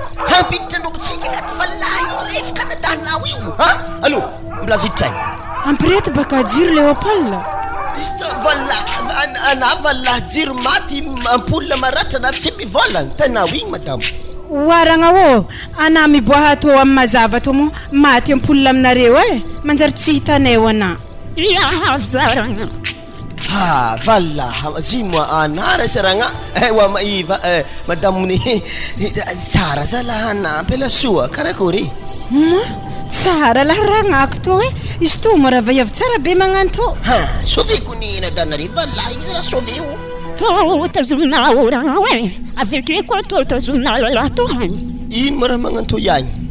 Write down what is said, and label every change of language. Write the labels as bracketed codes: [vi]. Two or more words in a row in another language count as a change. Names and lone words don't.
[mg] Hampiditra andromo tsika ka fa laha ilefaka nadanao io. Ha? Allô, mbola ziditra igny. Ampireto baka jiro Léopold. Izy ta vala-, an-, ana vala jiro maty, m-, ampoule maratra na tsy mivola. Tanao igny madamo. Waragna o, ana miboaha to amin'ny mazava to mo, maty ampoule aminareo e. Manjary tsy hitanay ho ana. Ia, avy za ragna. Ha, vala, zy moa ana raha sa ragna. Eh, wa ma-, i va-, eh, madamo ni-, tsara za laha anampy la soa, karakory? Ma, tsara laha ragnako to e. Izy to mo raha vaiavy tsara be magnano to. Ha, soviko ny nadanare, vala igny raha sovio. To, tazomina oragna hoe. Avy ake koa to, tazomina lalahy to hany. Ino mo raha magnano to ihany?